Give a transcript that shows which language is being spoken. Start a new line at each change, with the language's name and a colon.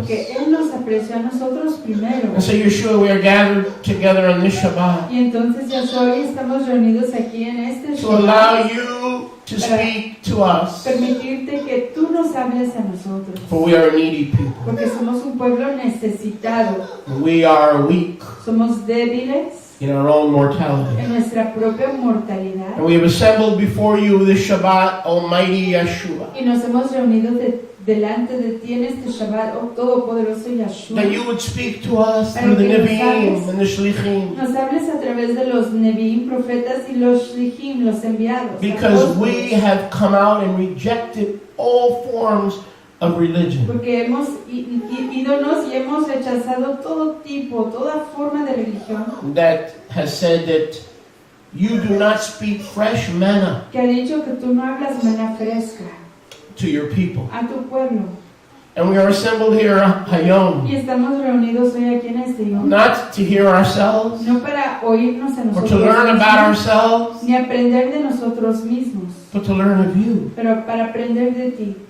Spanish: porque Él nos apreció a nosotros primero.
English: And so, Yeshua, we are gathered together on this Shabbat
Spanish: Y entonces Yahshua, hoy estamos reunidos aquí en este
English: to allow
Spanish: Shabbat,
English: you to speak to us,
Spanish: permitirte que tú nos hables a nosotros,
English: for we are a needy people.
Spanish: porque somos un pueblo necesitado,
English: We are weak
Spanish: somos débiles
English: in our own mortality.
Spanish: en nuestra propia mortalidad.
English: And we have assembled before you this Shabbat, Almighty Yeshua,
Spanish: Y nos hemos reunido delante de ti en este Shabbat, oh Todopoderoso Yahshua.
English: that you would speak to us through the Nevi'im and the Shlichim,
Spanish: Nos hables a través de los Nevi'im, profetas y los Shlichim, los enviados.
English: because we
Spanish: apóstoles.
English: have come out and rejected all forms of religion.
Spanish: Porque hemos ídonos y hemos rechazado todo tipo, toda forma de religión
English: That has said that you do not speak fresh manna
Spanish: que ha dicho que tú no hablas maná fresca
English: to your people.
Spanish: a tu pueblo.
English: And we are assembled here, Hayom,
Spanish: Y estamos reunidos hoy aquí en este Yom,
English: not to hear ourselves
Spanish: no para oírnos a
English: or
Spanish: nosotros
English: to learn about
Spanish: mismos,
English: ourselves,
Spanish: ni aprender de nosotros mismos,
English: but to learn of you,
Spanish: pero para aprender de ti,